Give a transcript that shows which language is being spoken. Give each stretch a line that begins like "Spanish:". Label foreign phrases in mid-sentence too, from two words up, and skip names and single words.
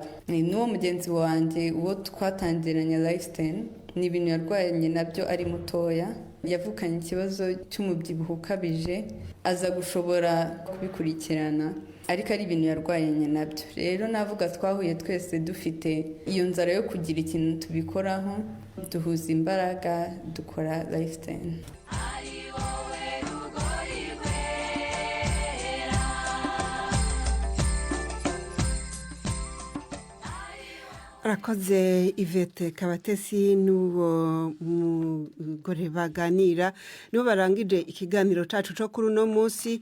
Kinyarwanda: N'uwo mugenzi wanjye uwo twatangiranye lifestyle, ni ibintu yarwanye nabyo ari mutoya, yavukanye ikibazo cy'umubyibuho ukabije, aza gushobora kubikurikirana, ariko ari ibintu yarwanye nabyo. Rero navuga twahuye twese dufite iyo nzara yo kugira ikintu tubikoraho, duhuza imbaraga, dukora lifestyle.
Rundi: Arakoze Yvette Kabatesi n'uwo mugore baganira, nibo barangije ikiganiro cacu cyo kuri uno munsi.